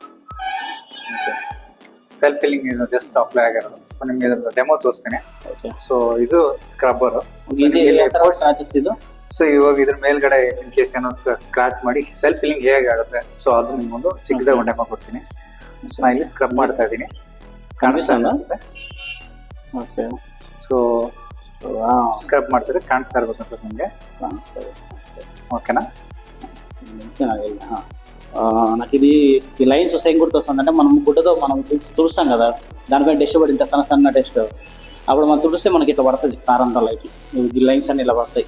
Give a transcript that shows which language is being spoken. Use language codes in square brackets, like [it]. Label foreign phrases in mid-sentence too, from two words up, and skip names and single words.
[en] self filling [kn] ಇದು [en] just apply [kn] ಆಗಿರೋದು. ಸೊ ನಿಮ್ಗೆ ಇದ್ರ ಡೆಮೋ ತೋರಿಸ್ತೀನಿ. ಓಕೆ, ಸೊ ಇದು ಸ್ಕ್ರಬ್ಬರ್. ಇದು ಸೊ ಇವಾಗ ಇದ್ರ ಮೇಲ್ಗಡೆ [en] in case [kn] ಏನೋ ಸ್ಕ್ರಾಚ್ ಮಾಡಿ [en] self filling [kn] ಹೇಗೆ ಆಗುತ್ತೆ, ಸೊ ಅದು ನಿಮ್ಗೊಂದು ಚಿಕ್ಕದಾಗ ಒಂದು ಡೆಮೋ ಕೊಡ್ತೀನಿ. ನಾ ಇಲ್ಲಿ ಸ್ಕ್ರಬ್ ಮಾಡ್ತಾ ಇದ್ದೀನಿ, ಕಾಣಿಸ್ತಾ ಅನ್ಸುತ್ತೆ. ಓಕೆ, ಸೊ ಸ್ಕ್ರಬ್ ಮಾಡ್ತಿದ್ರೆ ಕಾಣಿಸ್ತಾ ಇರ್ಬೇಕು ಅನ್ಸುತ್ತೆ ನಿಮಗೆ. [te] ఓకేనా? నాకు ఇది ఈ లైన్స్ వస్తే ఏం గుర్తొస్తుందంటే, మనం గుడ్డతో మనం తుడుస్తాం కదా, దానిపైన డస్ట్ పడింది, సన్న డస్ట్. అప్పుడు మనం తుడిస్తే మనకి ఇట్లా పడుతుంది కారంతా లైట్, ఈ లైన్స్ అన్ని ఇలా పడతాయి.